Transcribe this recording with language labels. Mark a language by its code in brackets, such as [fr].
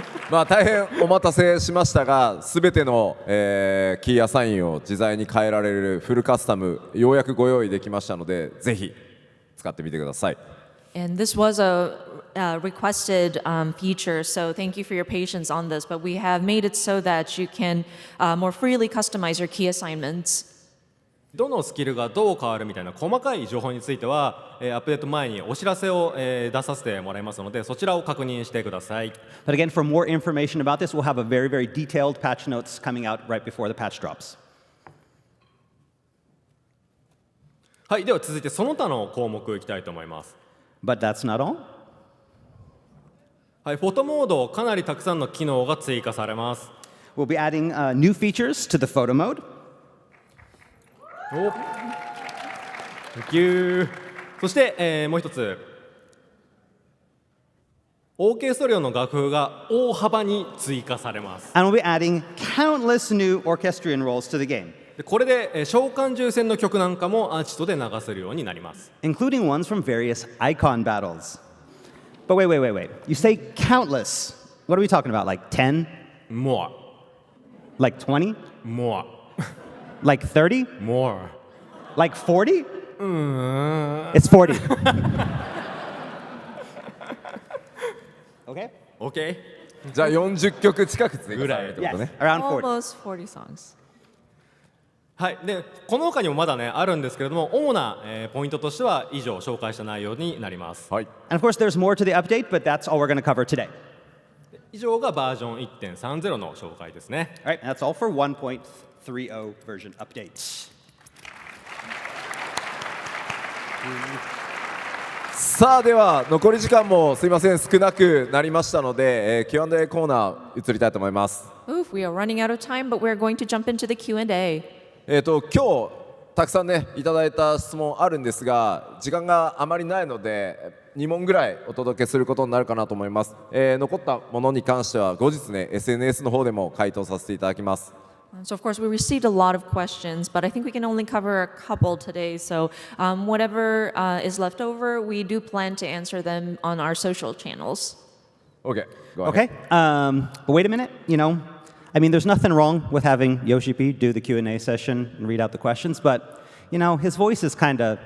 [ja] 大変お待たせしましたが全ての、キーアサインを自在に変えられるフルカスタムようやくご用意できましたのでぜひ使ってみてください。 [en] And this was a requested feature, so thank you for your patience on this. But we have made it so that you can more freely customize your key assignments. [ja] どのスキルがどう変わるみたいな細かい情報については、アップデート前にお知らせを、出させてもらいますのでそちらを確認してください。 [en] But again, for more information about this, we'll have a very, very detailed patch notes coming out right before the patch drops. [ja] はい、では続いてその他の項目いきたいと思います。 [en] But that's not all. [ja] はい、フォトモードかなりたくさんの機能が追加されます。 [en] We'll be adding new features to the photo mode. お、Thank you。 [ja] そして、もう一つ、オーケストリオの楽譜が大幅に追加されます。 [en] And we'll be adding countless new orchestrion roles to the game, [ja] でこれで、召喚獣戦の曲なんかもアーティストで流せるようになります。 [en] including ones from various icon battles. But wait. You say countless. What are we talking about? Like 10? More, Like 20? more, Like 30? more. Like 40? It's 40. Okay? OK? [ja] じゃあ40曲近く追加されるってこと [en] Yes, [ja] ね。 [en] around 40. Almost 40 songs. [ja] はい、でこの他にもまだねあるんですけれども主な、ポイントとしては以上紹介した内容になります。はい。 [en] And of course, there's more to the update, but that's all we're going to cover today. [ja] 以上がバージョン 1.30 の紹介ですね。 [en] All right, and that's all for 1.30 version updates. [ja] さあでは残り時間もすいません少なくなりましたので、Q&A コーナー移りたいと思います。 [en] Oof, we are running out of time, but we're going to jump into the Q&A. [ja] 今日たくさんねいただいた質問あるんですが時間があまりないので2問ぐらいお届けすることになるかなと思います。残ったものに関しては後日ね SNS の方でも回答させていただきます。 [en] So, of course, we received a lot of questions, but I think we can only cover a couple today. So, whatever is left over, we do plan to answer them on our social channels. OK go ahead. Okay, but wait a minute, I mean, there's nothing wrong with having Yoshi P do the Q&A session and read out the questions, but, his voice is kind of,